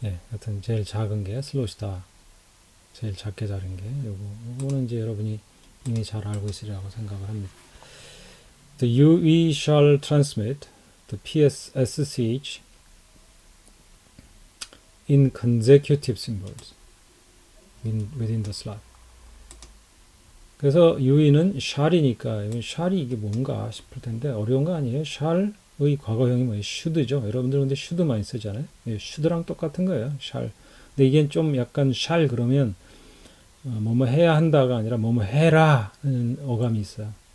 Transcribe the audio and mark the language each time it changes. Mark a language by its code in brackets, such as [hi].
[ko] 하여튼 제일 작은 게 슬롯이다. 제일 작게 자른 게 요거는 이제 여러분이 이미 잘 알고 있으리라고 생각을 합니다. [en] The UE shall transmit the PSSCH in consecutive symbols within the slot. [ko] 그래서 UE는 shall이니까 shall이 이게 뭔가 싶을 텐데 어려운 거 아니에요. shall의 과거형이 뭐예요? should죠. 여러분들 근데 should 많이 쓰잖아요. should랑 똑같은 거예요. [en] shall. [ko] 근데 이게 좀 약간 shall 그러면 뭐뭐 해야 한다가 아니라 뭐뭐 해라 하는 어감이 있어요.